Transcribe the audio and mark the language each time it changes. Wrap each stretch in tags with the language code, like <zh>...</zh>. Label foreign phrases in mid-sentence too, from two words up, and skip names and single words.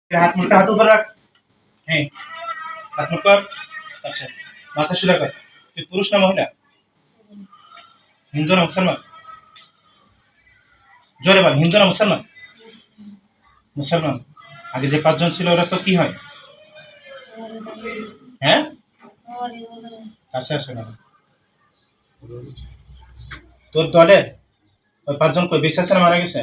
<hi>हाथ मुड़का हाथ ऊपर रख। हाथ मुड़ कर। अच्छा माथा सीधा कर।</hi> <bn>তুই পুরুষ না মহিলা? হিন্দু না মুসলমান? জোরে বল, হিন্দু না মুসলমান? মুসলমান। আগে যে পাঁচজন ছিল ওরা তো কি হয়? হ্যাঁ আসে আসে না তোর দলের ওই পাঁচজন কই বেঁচে আছে না মারা গেছে?</bn>